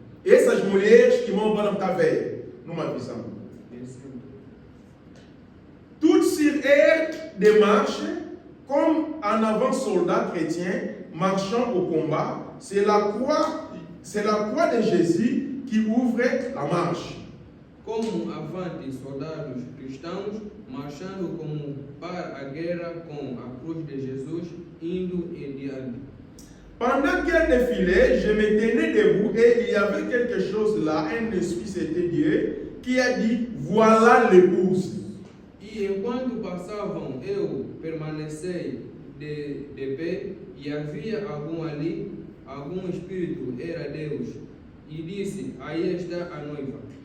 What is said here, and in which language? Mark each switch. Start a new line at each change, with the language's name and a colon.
Portuguese: Essas mulheres que vão para estar vendo numa visão.
French: Toutes sur air de marche, comme un avant-soldat chrétien marchant au combat, c'est la croix de Jésus qui ouvre la marche.
Portuguese: Como avante soldados cristãos, marchando como para a guerra com a cruz de Jesus, indo em diante.
French: Pendant qu'elle défilait, je me tenais debout et il y avait quelque chose là, un esprit, c'était Dieu, qui a dit, voilà l'épouse.
Portuguese: E enquanto passavam, eu permaneci de pé, e havia algum ali, algum espírito, era Deus, e disse, aí está a noiva.